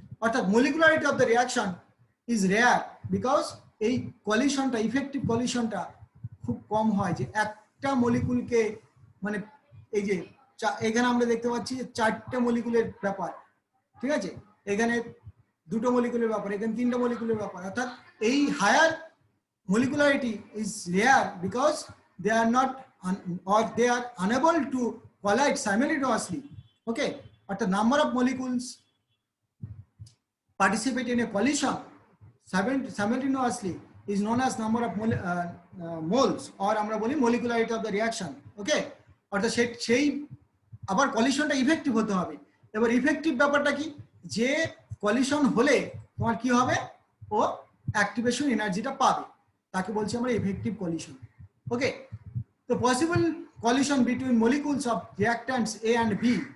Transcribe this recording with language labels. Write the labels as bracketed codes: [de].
[bn] অর্থাৎ মলিকুলারিটি of the reaction is rare because এই কলিশনটা, effective কলিশনটা খুব কম হয়, যে একটা মলিকুলকে, মানে এই যে এখানে আমরা দেখতে পাচ্ছি যে চারটে মলিকুলের ব্যাপার, ঠিক আছে, এখানে দুটো মলিকুলের ব্যাপার, এখানে তিনটা মলিকুলের ব্যাপার, অর্থাৎ এই higher [en] molecularity is rare because they are not or they are unable to collide simultaneously. Okay, but the number of molecules participate in a collision simultaneously is known as number of moles, or [bn] আমরা বলি [en] molecularity of the reaction. [bn] Okay, অর্থাৎ সেই আবার কলিশনটা effective হতে হবে। এবার effective ব্যাপারটা কি, যে কলিশন হলে তোমার কি হবে, ও অ্যাক্টিভেশন এনার্জিটা পাবে, তাকে বলছি আমরা ইফেক্টিভ কলিশন। ওকে, তো possible collision between molecules of রিঅ্যাক্ট্যান্টস A and B.